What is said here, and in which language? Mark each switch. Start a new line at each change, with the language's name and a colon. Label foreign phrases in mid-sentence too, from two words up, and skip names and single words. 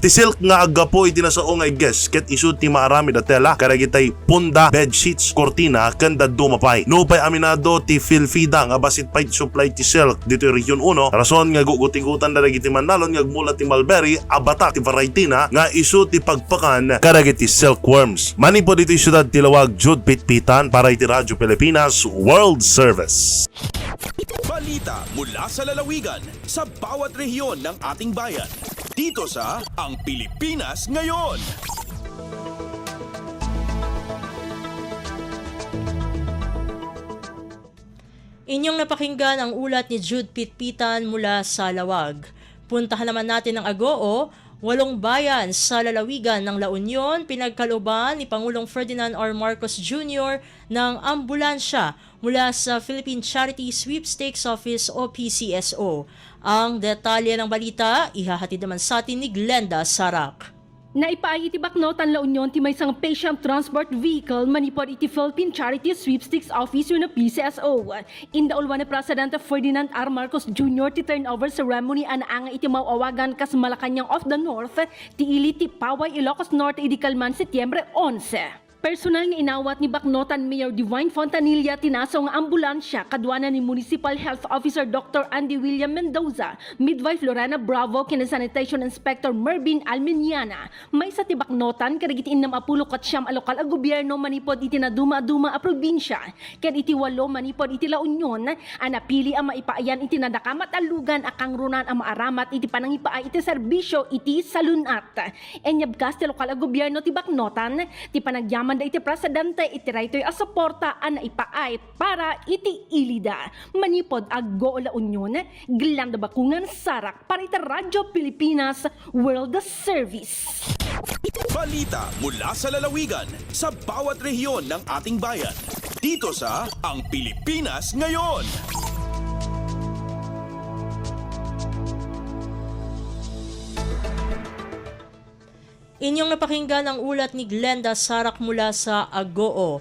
Iloko: Ti silk nga aggapo iti nasaong nga iggas ket isu ti maarami da tela kadagitay punda,
English: bed sheets,
Iloko: kortina ken daduma pay. No pay aminado ti PhilFIDA nga basit pay supply ti silk dito Region 1, rason nga guguting-gutan na dagiti manalon nga agmula ti mulberry, abata ti variety na nga isu ti pagpakan kadagiti silkworms. Mani po dito syudad ti Lawag, Jude Pitpitan para iti Radyo Pilipinas World Service.
Filipino: Balita mula sa lalawigan sa bawat rehiyon ng ating bayan. Dito sa Ang Pilipinas Ngayon. Inyong napakinggan ang ulat ni Jude Pitpitan mula sa Lawag. Puntahan naman natin ang Agoo, 8 bayan sa lalawigan ng La Union, pinagkalooban ni Pangulong Ferdinand R. Marcos Jr. ng ambulansya mula sa Philippine Charity Sweepstakes Office o PCSO. Ang detalye ng balita, ihahatid naman sa atin ni Glenda Sarak.
Iloko: Naipaay iti Baknotan La Union ti
Filipino: may isang
English: patient transport vehicle
Iloko: manipod iti Philippine Charity Sweepstakes Office na PCSO. Indaulwan ni President Ferdinand R. Marcos Jr. ti
English: turnover ceremony
Iloko: anga iti mauawagan kas Malacanang of the North ti ili ti Paway Ilocos Norte idi Kalman Setyembre 11. Personal nga inawat ni Baknotan Mayor Divine Fontanilla tinaso nga ambulansya kadwana ni
English: Municipal Health Officer
Iloko: Dr. Andy William Mendoza, Midwife Lorena Bravo, kina
English: Sanitation Inspector
Iloko: Mervin Alminiana. May sa ti Baknotan kadagiti 60 a lokal a gobyerno manipod iti naduma-duma a probinsya. Ken iti 8 manipod iti La Union anapili a maipaayan iti nadakamat a lugan a kangrunan a maaramat iti panangipaay iti serbisyo iti salunat. Enyabkas ti lokal a gobyerno ti Baknotan ti panagyaman manda iti presidente iti raytoy a suporta a naipaay para iti ilida. Manipod Agoo La Union, Glenda Bakungan Sarak para iti Radyo Pilipinas World Service.
Filipino: Balita mula sa lalawigan sa bawat rehiyon ng ating bayan. Dito sa Ang Pilipinas Ngayon. Inyong napakinggan ang ulat ni Glenda Sarak mula sa Agoo.